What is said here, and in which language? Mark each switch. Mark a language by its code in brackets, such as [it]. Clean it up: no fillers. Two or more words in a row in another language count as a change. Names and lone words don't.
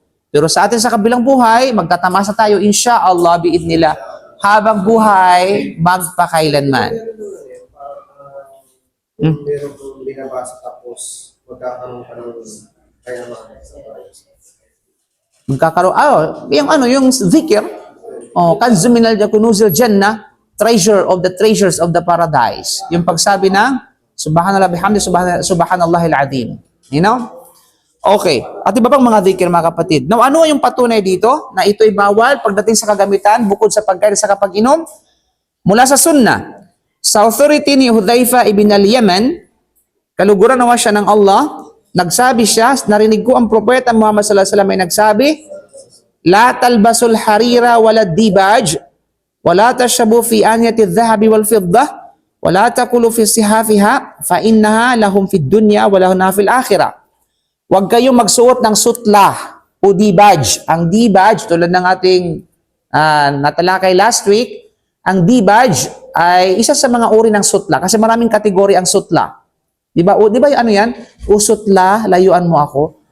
[tl] Pero sa atin sa kabilang buhay, magtatamasa tayo, [ar] إن شاء الله بإذن الله, [tl] habang buhay, magpakailanman. Meron kong binabasa tapos magkakaroon ka ng kayamanan sa paradise. Magkakaroon, yung zikir, [ar] كنز من كنوز الجنة, [en] treasure of the treasures of the paradise. [tl] Yung pagsabi ng, [ar] سبحان الله بحمده سبحان الله العظيم. [en] You know? Okay. [tl] At iba pang mga zikir, mga kapatid. Now, ano yung patunay dito? Na ito'y bawal pagdating sa kagamitan, bukod sa pagkain sa kapag-inom? Mula sa sunnah. Sa authority ni Hudhaifa ibn al-Yaman, kaluguran nawa siya ng Allah, nagsabi siya, narinig ko ang propeta Muhammad [ar] صلى الله عليه وسلم [tl] ay nagsabi, [ar] لا تلبسوا الحرير ولا الديباج ولا تشربوا في آنية الذهب والفضة ولا تأكلوا في صحافها فإنها لهم في الدنيا ولهم في الآخرة. [tl] Huwag kayong magsuot ng sutla o dibaj. Ang dibaj, tulad ng ating natalakay [en] last week, [tl] ang dibaj ay isa sa mga uri ng sutla kasi maraming kategory ang sutla. Di ba? Di ba ano yan? O sutla, layuan mo ako.